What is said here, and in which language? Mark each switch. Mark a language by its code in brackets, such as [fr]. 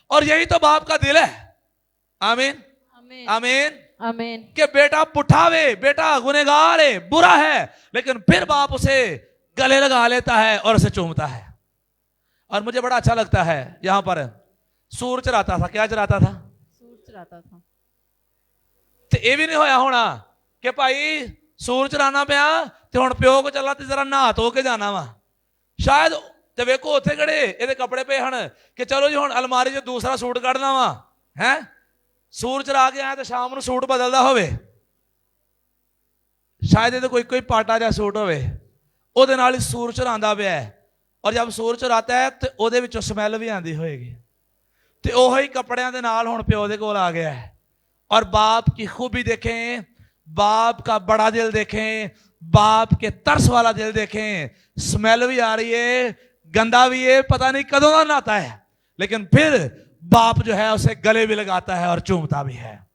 [hi] और यही तो बाप का दिल है। आमीन आमीन। आमीन आमीन। कि बेटा पुठावे, बेटा गुनहगार है, बुरा है, लेकिन फिर बाप उसे गले लगा लेता है और उसे चूमता है। और मुझे बड़ा अच्छा लगता है, यहां पर सूर चराता था। क्या चराता था? सूर चराता था। [pa] ਤੇ ਇਹ ਵੀ ਨਹੀਂ ਹੋਇਆ ਹੋਣਾ ਕਿ ਭਾਈ ਸੂਰ ਚਰਾਣਾ ਪਿਆ ਤੇ ਹੁਣ ਪਿਓ ਕੋ ਚੱਲਾ ਤੇ ਜ਼ਰਾ ਨਹਾ ਧੋ ਕੇ ਜਾਣਾ ਵਾ। ਸ਼ਾਇਦ ਤੇ ਵੇਖੋ ਉੱਥੇ ਕਿਹੜੇ ਇਹਦੇ ਕੱਪੜੇ ਪਏ ਹਨ ਕਿ ਚਲੋ ਜੀ ਹੁਣ ਅਲਮਾਰੀ 'ਚ ਦੂਸਰਾ ਸੂਟ ਕੱਢਣਾ ਵਾ ਹੈ। ਸੂਰ ਚਰਾ ਕੇ ਆਇਆ ਤੇ ਸ਼ਾਮ ਨੂੰ ਸੂਟ ਬਦਲਦਾ ਹੋਵੇ, ਸ਼ਾਇਦ ਇਹਦੇ ਕੋਈ ਪਾਟਾ ਜਿਹਾ ਸੂਟ ਹੋਵੇ, ਉਹਦੇ ਨਾਲ ਹੀ ਸੂਰ ਚਰਾਉਂਦਾ ਪਿਆ। ਔਰ ਜਦ ਸੂਰ ਚਰਾਤਾ ਹੈ ਤੇ ਉਹਦੇ ਵਿੱਚੋਂ ਸਮੈਲ ਵੀ ਆਉਂਦੀ ਹੋਏਗੀ। ਤੇ ਉਹੀ ਕੱਪੜਿਆਂ ਦੇ ਨਾਲ ਹੁਣ ਪਿਓ ਦੇ ਕੋਲ ਆ ਗਿਆ है। [hi] और बाप की खूबी देखें, बाप का बड़ा दिल देखें, बाप के तरस वाला दिल देखें। स्मेल भी आ रही है, गंदा भी है, पता नहीं कदों का नहाता है, लेकिन फिर बाप जो है उसे गले भी लगाता है और चूमता भी है।